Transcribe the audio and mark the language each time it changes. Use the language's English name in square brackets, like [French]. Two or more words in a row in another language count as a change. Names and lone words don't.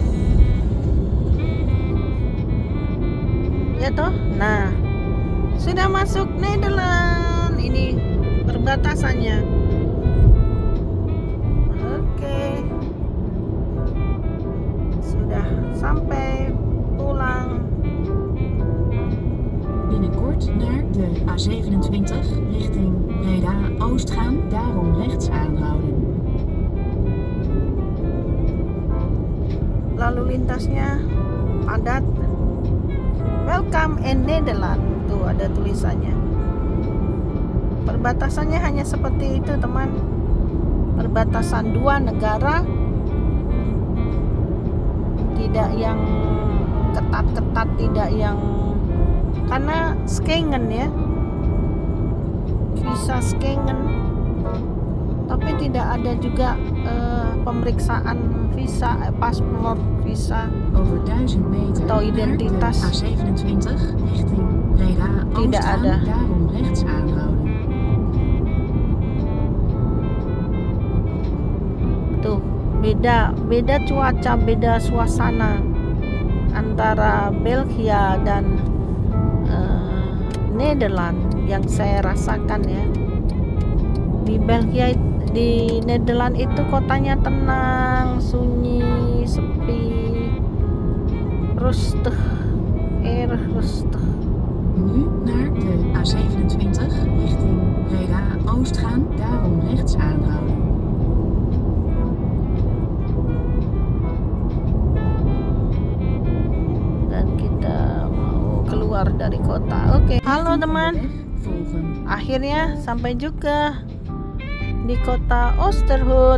[Indonesian] Ya toh? Nah, sudah masuk Nederland. Ini perbatasannya. Oke. Sudah sampai pulang. [Dutch] Binnenkort naar de A27 richting Breda Oost gaan, daarom rechts aanhouden. [Indonesian] Lalu lintasnya padat. [English] Welcome in Nederland. [Indonesian] Tuh ada tulisannya. Perbatasannya hanya seperti itu teman. Perbatasan dua negara. Tidak yang ketat-ketat, tidak yang, karena Schengen ya, visa Schengen, tapi tidak ada juga pemeriksaan visa, paspor, visa [Dutch] Over 1000 meter [Indonesian] atau [Dutch] naar [Indonesian] identitas. [Dutch] de A27 richting Breda Oost [Indonesian] Tidak [Dutch] gaan, [Indonesian] ada. [Dutch] daarom rechts aanhouden. [Indonesian] Tuh beda cuaca, beda suasana antara Belgia dan Nederland yang saya rasakan ya. Di Belgia, di Nederland itu kotanya tenang, sunyi, sepi, [Dutch] rustig, rustig. Nu naar de A27 richting Breda Oost gaan, daarom rechts aanhouden. [Indonesian] Dan kita mau keluar dari kota. Oke. Halo teman. [Dutch] Volgen. [Indonesian] Akhirnya sampai juga di kota Oosterhout.